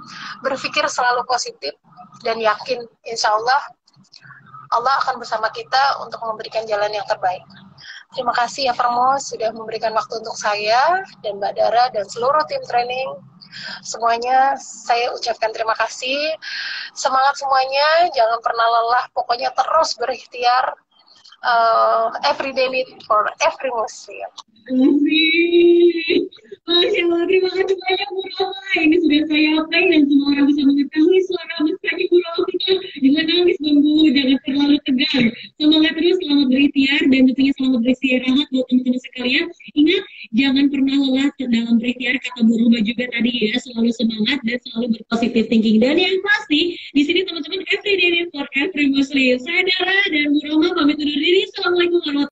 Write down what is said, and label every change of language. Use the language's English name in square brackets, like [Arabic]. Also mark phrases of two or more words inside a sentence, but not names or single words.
[Indonesian] berpikir selalu positif, dan yakin [Arabic] إن شاء الله [Indonesian] Allah akan bersama kita untuk memberikan jalan yang terbaik. Terima kasih ya Vermos sudah memberikan waktu untuk saya dan Mbak Dara dan seluruh tim training. Semuanya saya ucapkan terima kasih. Semangat semuanya, jangan pernah lelah, pokoknya terus berikhtiar. [English] Every day need for every muslim. [Arabic] ما شاء الله, [Indonesian] terima kasih banyak Bu Roma. Ini sudah saya apply dan semua orang bisa mengetahui suara mesranya Bu Roma. Jangan nangis Bang Bu, jangan terlalu tegang. Semangat terus, selamat berikhtiar dan tentunya selamat beristirahat buat teman-teman sekalian. Ingat, jangan pernah lelah dalam berikhtiar, kata Bu Roma juga tadi ya, selalu semangat dan selalu berpositif thinking. Dan yang pasti, di sini teman-teman [English] every day for every muslim. [Indonesian] Saya Dara dan Bu Roma pamit undur diri. [Arabic] السلام عليكم ورحمة الله وبركاته.